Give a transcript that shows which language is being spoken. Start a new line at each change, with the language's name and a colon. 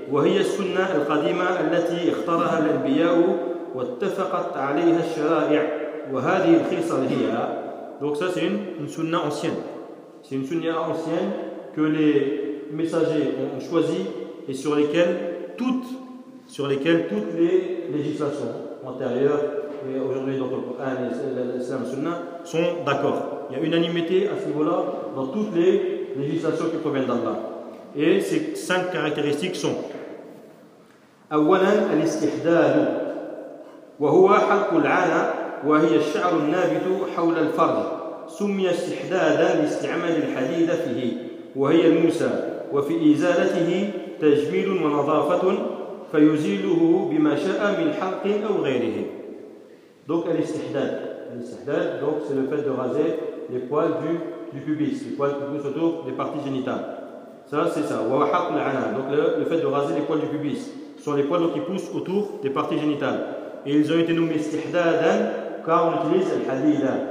Arabic: وهي السنة القديمة التي اختارها الأنبياء واتفقت عليها الشرائع وهذه الخصال هي.
French: Donc ça c'est une sunna ancienne. C'est une sunna ancienne que les messagers ont choisi et sur lesquelles toutes les législations antérieures et aujourd'hui dans le Coran et l'Islam Sunna sont d'accord. Il y a unanimité à ce niveau-là dans toutes les législations qui proviennent d'Allah. Et ces cinq caractéristiques sont:
Arabic: أولاً الاستحداد وهو حلق العانة وهي الشعر النابت حول الفرج سمي استحدادا لاستعمال الحديد فيه وهي الموسى وفي إزالته تجميل ونظافة فيزيله بما شاء من حلق أو غيره.
French: Donc l'istihdad, donc c'est le fait de raser les poils du pubis, les poils qui poussent autour des parties génitales. Ça c'est ça.
Arabic: Wa haq al'ana,
French: donc le fait de raser les poils du pubis, ce sont les poils qui poussent autour des parties génitales. Et ils ont été nommés istihdadan car on utilise le hadida.